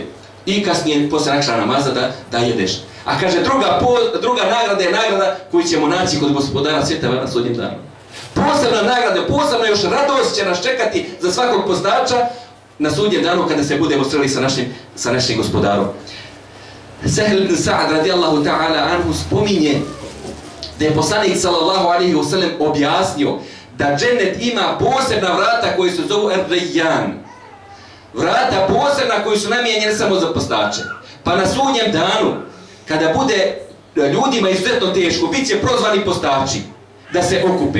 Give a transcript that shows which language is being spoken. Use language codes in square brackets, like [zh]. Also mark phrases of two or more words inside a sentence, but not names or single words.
[bs] I kasnije posle akša namaza da jedeš. A kaže druga nagrada je nagrada koju ćemo naći kod gospodara svijeta na sudnjem danu. Posebna nagrada, posebna još radost će nas čekati za svakog postača na sudnjem danu kada se budemo sreli sa našim gospodarom. Sahl ibn Sa'd [ar] رضي الله تعالى عنه [bs] spominje da je poslanik [ar] صلى الله عليه وسلم [bs] objasnio da džennet ima posebna vrata koji se zovu Ar-Rayyan. Vrata posebna koji su namijenjene samo za postače. Pa na sudnjem danu, kada bude ljudima izuzetno teško, bit će prozvani postači da se okupe.